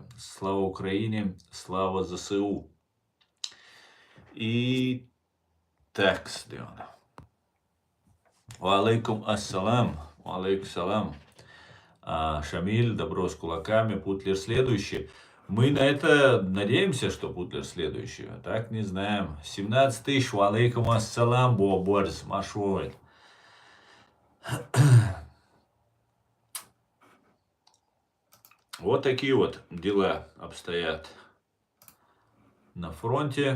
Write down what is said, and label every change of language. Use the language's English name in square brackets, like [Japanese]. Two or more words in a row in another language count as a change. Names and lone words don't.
[Russian] Слава Украине, слава ЗСУ. И так, сделано. [Arabic] وعليكم السلام. عليكم السلام. [Russian] Шамиль, добро с кулаками. Путлер следующий. Мы на это надеемся, что Путлер следующий. А так не знаем. 17 тысяч. [Arabic] وعليكم السلام. [Russian] Борс. Машой. Вот такие вот дела обстоят на фронте.